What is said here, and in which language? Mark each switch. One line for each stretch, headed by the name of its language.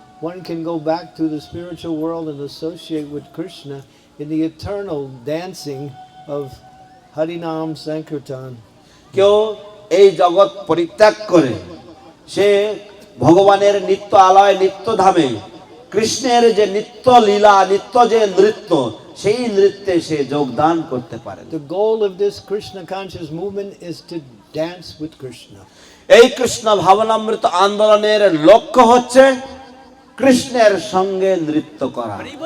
English: One can go back to the spiritual world and associate with Krishna in the eternal dancing of Harinam Sankirtan.
Bangla: কেউ এই জগৎ পরিত্যাগ করে সে ভগবানের নিত্য আলয়, নিত্য ধামে কৃষ্ণের যে নিত্য লীলা, নিত্য যে নৃত্য, সেই নৃত্যে সে যোগদান করতে পারে।
English: The goal of this Krishna conscious movement is to dance with Krishna.
Bangla: এই কৃষ্ণ ভাবনামৃত আন্দোলনের লক্ষ্য হচ্ছে কৃষ্ণের সঙ্গে নৃত্য করা।